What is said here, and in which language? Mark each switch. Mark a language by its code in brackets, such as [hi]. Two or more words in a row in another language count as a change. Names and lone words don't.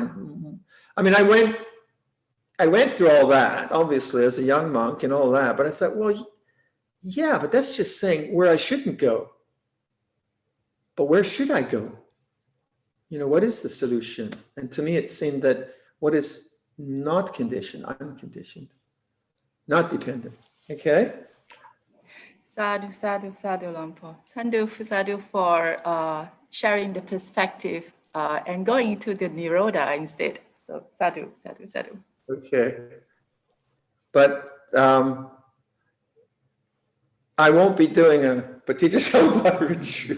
[en] I mean, I went I went through all that, obviously, as a young monk and all that, but I thought, well, yeah, but that's just saying where I shouldn't go. But where should I go? What is the solution? And to me, it seemed that what is not conditioned, unconditioned, not dependent. Okay? [pi] Sadhu, sadhu, sadhu, Luang Por. [en] Sadhu for sharing the perspective and going into the Nirodha instead. [pi] So sadhu, sadhu, sadhu. [en] Okay. But I won't be doing a Paticca retreat.